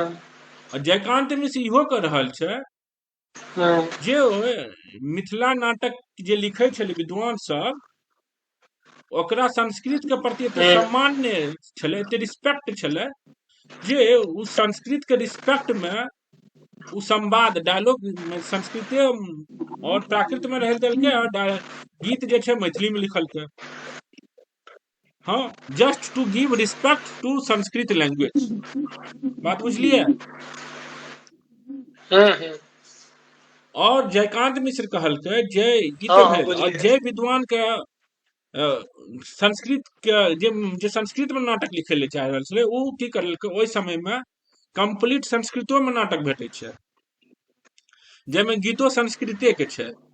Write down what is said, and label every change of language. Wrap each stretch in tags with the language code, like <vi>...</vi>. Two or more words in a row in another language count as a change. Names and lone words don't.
<mai>और जयकांत मिश्र इहो कह रहल छै जे मिथिला नाटक जे लिखै छलै विद्वान सब, ओकरा संस्कृत के प्रति एते सम्मान छलै, एते रिस्पेक्ट छलै जे उ संस्कृत के रिस्पेक्ट में उ संवाद डायलॉग संस्कृते और प्राकृत में रह देलकै और गीत जे छै मैथिली में लिखलकै। हाँ,</mai> <en>Just to give respect to Sanskrit language.</en> <mai>बात बुझलिए? और जयकांत मिश्र कहलकै जे ई तो भेल, और जे विद्वान के संस्कृत के जे संस्कृत में नाटक लिखे ले चाह रहल छलै, उ की करलकै ओहि समय में कंप्लीट संस्कृतो में नाटक भेटै छै, जेमे गीतो संस्कृते के छै।</mai>